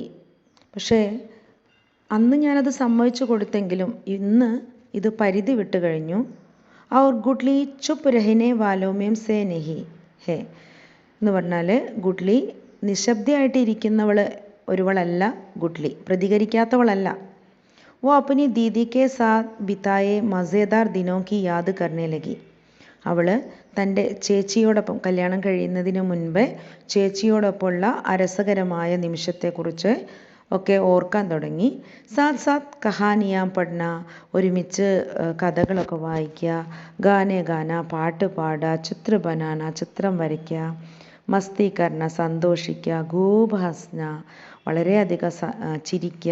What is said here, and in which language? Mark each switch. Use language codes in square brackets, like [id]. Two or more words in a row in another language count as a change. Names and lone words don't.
[ml] പക്ഷേ അന്ന് ഞാനത് സമ്മതിച്ചു കൊടുത്തെങ്കിലും ഇന്ന് ഇത് പരിധി വിട്ട് കഴിഞ്ഞു. [hi] और गुडली चुप रहने वालों में से नहीं है [ml] എന്ന് പറഞ്ഞാൽ ഗുഡ്ലി നിശബ്ദയായിട്ട് ഇരിക്കുന്നവൾ ഒരുവളല്ല. ഗുഡ്ലി പ്രതികരിക്കാത്തവളല്ല. [hi] वो अपनी दीदी के साथ बिताए मज़ेदार दिनों की याद करने लगी. [ml] അവൾ തൻ്റെ ചേച്ചിയോടൊപ്പം കല്യാണം കഴിയുന്നതിന് മുൻപേ ചേച്ചിയോടൊപ്പമുള്ള അരസകരമായ നിമിഷത്തെക്കുറിച്ച് ഒക്കെ ഓർക്കാൻ തുടങ്ങി. [hi] साथ साथ कहानियाँ पढ़ना, [ml] ഒരുമിച്ച് കഥകളൊക്കെ വായിക്കുക, [hi] गाने गाना, [ml] പാട്ട് പാടുക, [hi] चित्र बनाना, [ml] ചിത്രം വരയ്ക്കുക, [hi] मस्ती करना, സന്തോഷിക്കുക, खूब हँसना, [ml] വളരെയധികം ചിരിക്കുക.